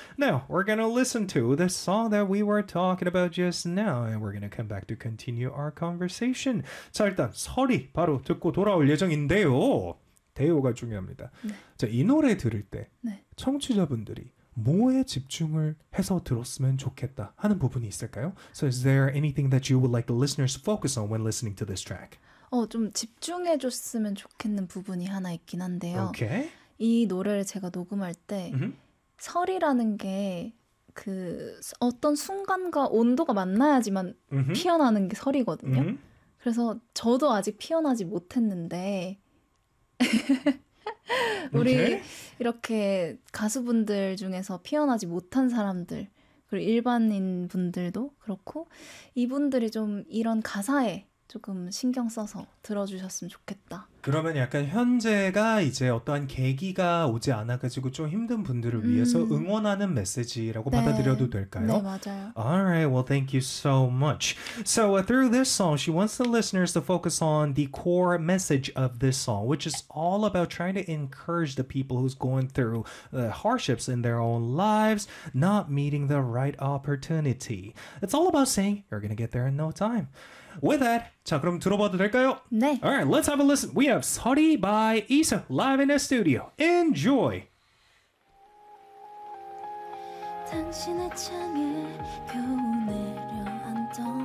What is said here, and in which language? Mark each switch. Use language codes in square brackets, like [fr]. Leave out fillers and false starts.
[en] Now, we're gonna listen to the song that we were talking about just now. And we're gonna come back to continue our conversation. [ko] 자, 일단 설이 바로 듣고 돌아올 예정인데요. 대요가 중요합니다. 자, 이 노래 들을 때 청취자분들이 뭐에 집중을 해서 들었으면 좋겠다 하는 부분이 있을까요? [en] So is there anything that you would like the listeners to focus on when listening to this track? [ko] 좀 집중해 줬으면 좋겠는 부분이 하나 있긴 한데요. [en] Okay. [ko] 이 노래를 제가 녹음할 때 설이라는 게 그 어떤 순간과 온도가 만나야지만 피어나는 게 설이거든요. 그래서 저도 아직 피어나지 못했는데 우리 okay. 이렇게 가수분들 중에서 피어나지 못한 사람들 그리고 일반인 분들도 그렇고 이분들이 좀 이런 가사에 조금 신경 써서 들어주셨으면 좋겠다. 그러면 약간 현재가 이제 어떠한 계기가 오지 않아가지고 좀 힘든 분들을 위해서 응원하는 메시지라고 네. 받아들여도 될까요? 네, 맞아요. [en] Alright, well thank you so much. So through this song, she wants the listeners to focus on the core message of this song, which is all about trying to encourage the people who's going through the hardships in their own lives, not meeting the right opportunity. It's all about saying, you're gonna get there in no time. With that, [ko] 자 그럼 들어봐도 될까요? 네. [en] Alright, let's have a listen. We have Sorry by Isa live in the studio. Enjoy! [ko] 당신의 창에 겨우 내려앉던